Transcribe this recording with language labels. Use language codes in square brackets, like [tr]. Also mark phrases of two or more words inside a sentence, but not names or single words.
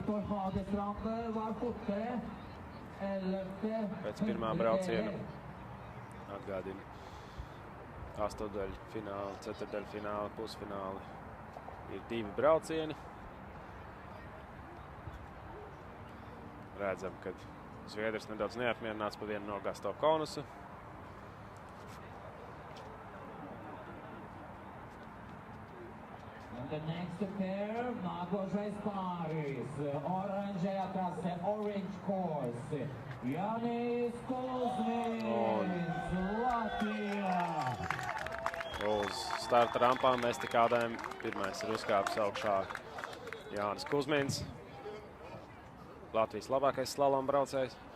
[lv] Pēc pirmā brauciena atgādina 8. ceturtdaļfināli, pusfināli. Ir 2 braucieni. Redzam, ka Zviedrs nedaudz neapmierināts pa vienu nogāzto konusu. [en] The next pair, [lv] nākošais pāris, oranžajā krasē, [en] orange course, [lv] Jānis Kuzmins, Latvijā. Uz starta rampām estakādēm pirmais ir uzkāpis augšā Jānis Kuzmins, Latvijas labākais slalom braucējs.